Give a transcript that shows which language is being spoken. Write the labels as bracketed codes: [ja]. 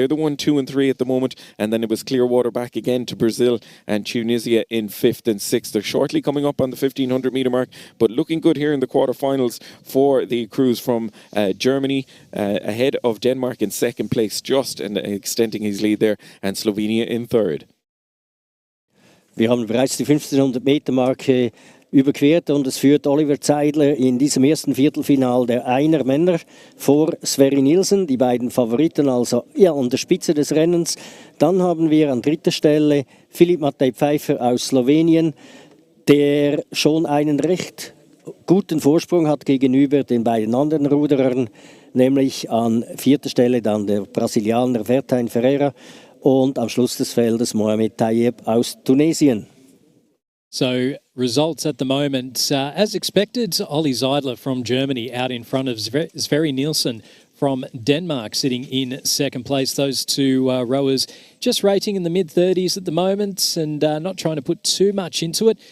[en] They're the 1, 2 and 3 at the moment. And then it was clear water back again to Brazil and Tunisia in 5th and 6th. They're shortly coming up on the 1,500-metre mark, but looking good here in the quarterfinals for the crews from Germany, ahead of Denmark in 2nd place, just and extending his lead there, and Slovenia in 3rd. [de] Wir haben bereits die 1500-Meter-Marke überquert und es führt Oliver Zeidler in diesem ersten Viertelfinal der Einer Männer vor Sverre Nielsen, die beiden Favoriten also an der Spitze des Rennens. Dann haben wir an 3. Stelle Filip Matej Pfeiffer aus Slowenien, der schon einen recht guten Vorsprung hat gegenüber den beiden anderen Ruderern, nämlich an 4. Stelle dann der Brasilianer Vertain Ferreira und am Schluss des Feldes Mohamed Tayeb aus Tunesien. [en] So, results at the moment, as expected, Olli Zeidler from Germany out in front of Sverre Nielsen from Denmark sitting in 2nd place. Those 2 rowers just rating in the mid-30s at the moment and not trying to put too much into it.